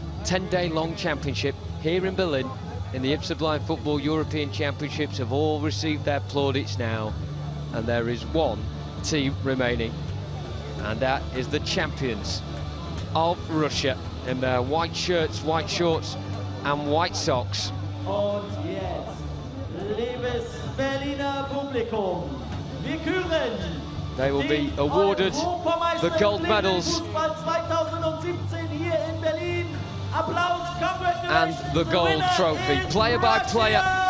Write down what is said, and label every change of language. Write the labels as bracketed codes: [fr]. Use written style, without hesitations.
[en] 10-day-long championship here in Berlin, in the IBSA Blind Football European Championships, have all received their plaudits now, and there is one team remaining, and that is the champions of Russia in their white shirts, white shorts and white socks. [de] Und jetzt, liebes Berliner Publikum, wir küren [en] They will be awarded the gold medals and the gold trophy, player by player.